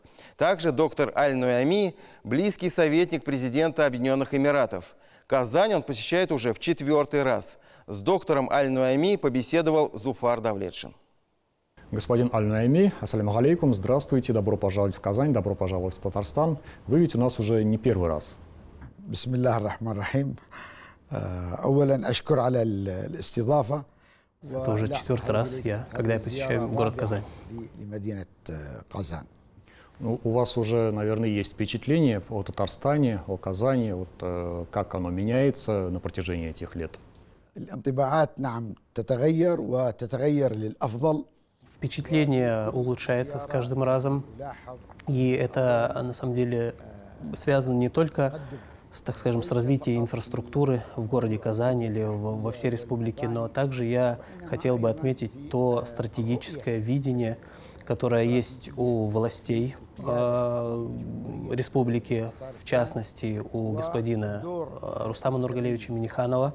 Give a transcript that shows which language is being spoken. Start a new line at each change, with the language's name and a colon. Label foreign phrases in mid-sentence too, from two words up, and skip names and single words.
Russian: Также доктор Аль-Нуайми – близкий советник президента Объединенных Эмиратов. Казань он посещает уже в 4-й раз. С доктором Аль-Нуайми побеседовал Зуфар Давлетшин. Господин Аль-Наими,
Arabic: السلام عليكم,
Russian: здравствуйте, добро пожаловать в Казань, добро пожаловать в Татарстан. Вы ведь у нас уже не первый раз.
Arabic: بسم الله الرحمن الرحيم. أولاً أشكر على الاستضافة.
Russian: Это уже 4-й раз, когда я посещаю город Казань. Ну, у вас уже, наверное, есть впечатление о Татарстане, о Казани, вот, как оно меняется на протяжении этих лет? Впечатление улучшается с каждым разом, и это на самом деле связано не только с, так скажем, с развитием инфраструктуры в городе Казань или во всей республике, но также я хотел бы отметить то стратегическое видение, которое есть у властей республики, в частности у господина Рустама Нургалевича Минниханова.